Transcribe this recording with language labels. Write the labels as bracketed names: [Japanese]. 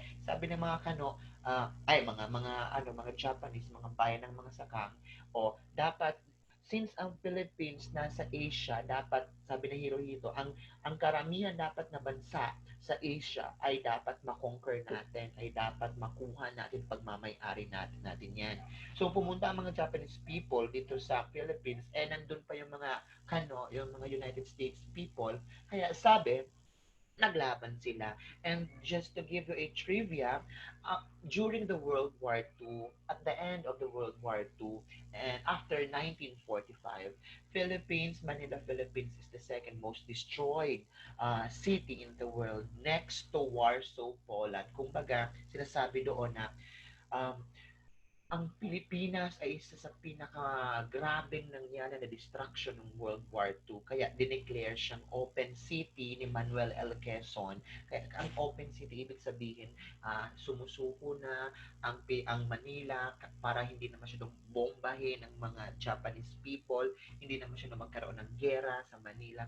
[Filipino] Sabi ng mga mga Japanese, mga bayan ng mga sakang, dapat since ang Philippines nasa Asia, dapat sabi ni Hirohito, ang karamihan dapat na bansa sa Asia ay dapat makonquer natin, ay dapat makuha natin, pagmamay-ari natin yan. So pumunta ang mga Japanese people dito sa Philippines, nandun pa yung mga yung mga United States people, kaya sabi, naglaban sila. [English] And just to give you a trivia, during the World War II, at the end of the World War II, and after 1945, Manila, Philippines is the second most destroyed city in the world, next to Warsaw, Poland. [Filipino] Kumbaga, sinasabi doon na um, ang Pilipinas ay isa sa pinakagrabeng nangyari na destruction ng World War II. Kaya dineclare siyang open city ni Manuel L. Quezon. Kaya ang open city, ibig sabihin, sumusuko na ang Manila para hindi na masyadong bombahin ng mga Japanese people, hindi na masyadong magkaroon ng gera sa Manila.